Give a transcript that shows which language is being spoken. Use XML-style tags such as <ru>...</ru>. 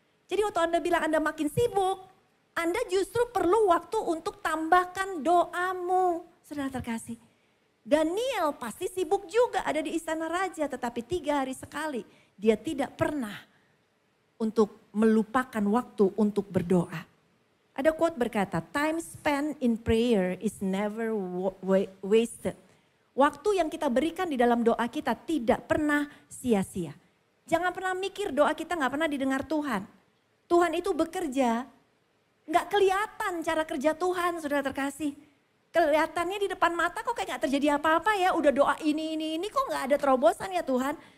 <id>Jadi waktu Anda bilang Anda makin sibuk, Anda justru perlu waktu untuk tambahkan doamu. Saudara terkasih, Daniel pasti sibuk juga ada di istana raja, tetapi 3 hari sekali dia tidak pernah untuk melupakan waktu untuk berdoa. Ada quote berkata,</id> <en>"Time spent in prayer is never wasted."</en> <id>Waktu yang kita berikan di dalam doa kita tidak pernah sia-sia. Jangan pernah mikir doa kita gak pernah didengar Tuhan. Tuhan itu bekerja, gak kelihatan cara kerja Tuhan, saudara terkasih. Kelihatannya di depan mata kok kayak gak terjadi apa-apa ya. Udah doa ini kok gak ada terobosan ya Tuhan.</id>